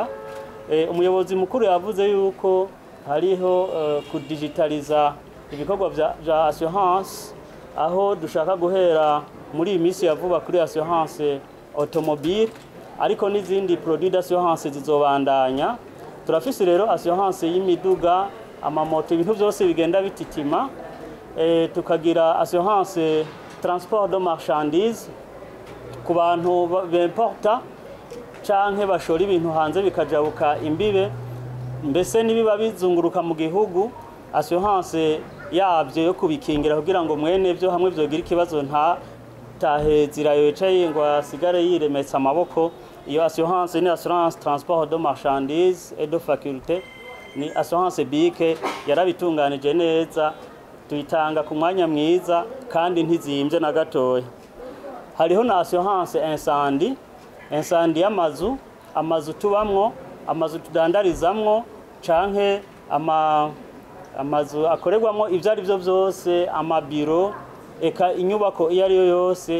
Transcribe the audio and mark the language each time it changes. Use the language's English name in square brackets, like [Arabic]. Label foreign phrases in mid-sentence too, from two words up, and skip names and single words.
[Rundi] Umuyobozi mukuru yavuze yuko hariho kudigitaliza ibikorwa bya assurance, aho dushaka guhera muri imisi ya vuba kuri [French] assurance automobile, [Rundi] ariko n'izindi [French] produit d'assurance [Rundi] zizobandanya. Turafise rero assurance y'imiduga, amamoto, ibintu byose bigenda bititima. Tukagira [French] assurance transport de marchandises [Rundi] ku bantu b'importa canke bashora ibintu hanze bikajabuka imbibe, mbese nibiba bizunguruka mu gihugu, assurance yabyo yo kubikingira kugira ngo mwene byo hamwe byogira ikibazo nta tahezira yicaye ngo asigare yiremetse amaboko. Iyo assurance ni [French] assurance transport de marchandises et de faculté, [Rundi] ni assurance BIC yarabitunganije neza tuyitanga ku mwanya mwiza kandi ntizimbye na gatoya. Hariho na [French] assurance incendie [Rundi] amazu tubamwo, amazu tudandarizamwo canke amazu akorerwamo ivyo ari byo byose, amabiro, eka inyubako iyo ari yo yose.